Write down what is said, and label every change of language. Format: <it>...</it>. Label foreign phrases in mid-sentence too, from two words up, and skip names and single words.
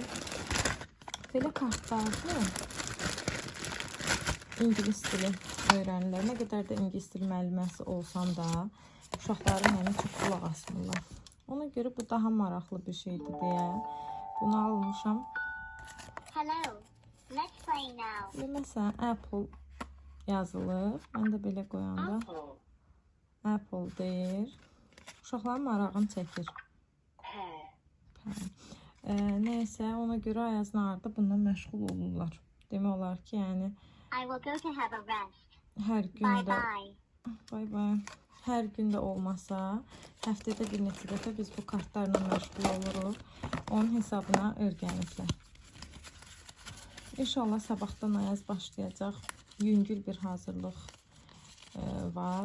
<az>Belə kartlardır. İngilis dili öyrənirlər. Nə qədər də ingilis dili müəlliməsi olsam da uşaqları mənə çox qulaq asmırlar. Ona görə bu daha maraqlı bir şeydir deyə bunu almışam.</az> <en>Hello, let's play now.</en> <az>Məsələn, Apple yazılır. Mən də belə qoyanda Apple deyir. Uşaqların marağını çəkir. Neysə, ona görə Ayazla Arda bundan məşğul olurlar. Demək olar ki, yəni</az> <en>I will go to have a rest.</en> <az>hər gündə</az> <en>Bye.</en> <az>hər gündə olmasa, həftədə bir neçə dəfə biz bu kartlarla məşğul oluruq. Onun hesabına öyrəniblər. İnşallah sabahdan Ayaz başlayacaq. Yüngül bir hazırlıq var.</az>